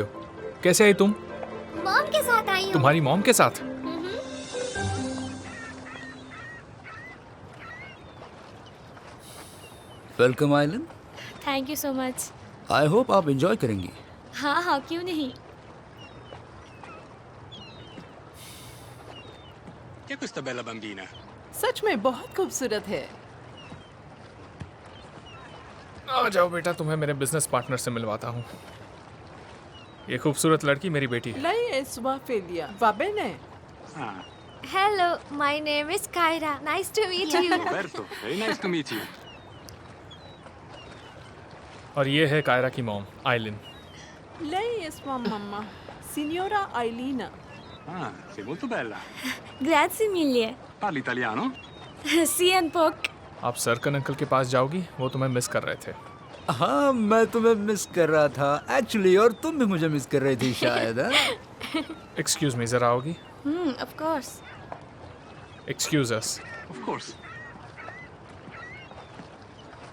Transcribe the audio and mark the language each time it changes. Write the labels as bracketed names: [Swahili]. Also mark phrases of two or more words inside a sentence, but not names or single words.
[Hindi] कैसे आई तुम? मॉम के साथ आई हूँ। तुम्हारी मॉम के साथ? [English] वेलकम आइलन। thank you so much. I hope [Hindi] आप एंजॉय करेंगी। हाँ हाँ, क्यों नहीं। [Italian] Che è questa bella bambina? [Hindi] सच में बहुत खूबसूरत है। आ जाओ बेटा, तुम्हें मेरे बिजनेस पार्टनर से मिलवाता हूँ। ये खूबसूरत लड़की मेरी बेटी है। [Italian] Lei è sua figlia, va bene? [English] Hello, my name is Kaira. Nice to meet you. Roberto, very nice to meet you. [Hindi] और ये है कायरा की मॉम, आइलिन। [Italian] Lei è sua mamma, signora Ailina. Ah, sei molto bella. Grazie mille. Parli italiano? Sì, un po'. [Hindi] आप सरकन अंकल के पास जाओगी, वो तुम्हें मिस कर रहे थे। हाँ, मैं तुम्हें मिस कर रहा था एक्चुअली, और तुम भी मुझे मिस कर रही थी शायद। [English] excuse me, [Hindi] जरा आओगी? [English] Of course. excuse us. Of course.